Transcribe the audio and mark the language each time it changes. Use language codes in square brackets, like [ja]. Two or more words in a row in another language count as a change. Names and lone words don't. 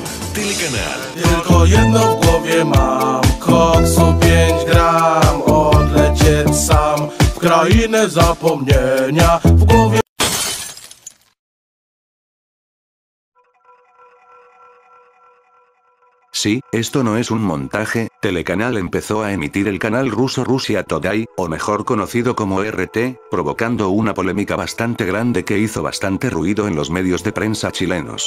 [pl] Telecanal. Tylko jedno w głowie mam, koksu 5 gram, odlecieć sam w krainę zapomnienia. W głowie... [es] Sí, esto no es un montaje, Telecanal empezó a emitir el canal ruso Russia Today, o mejor conocido como RT, provocando una polémica bastante grande que hizo bastante ruido en los medios de prensa chilenos.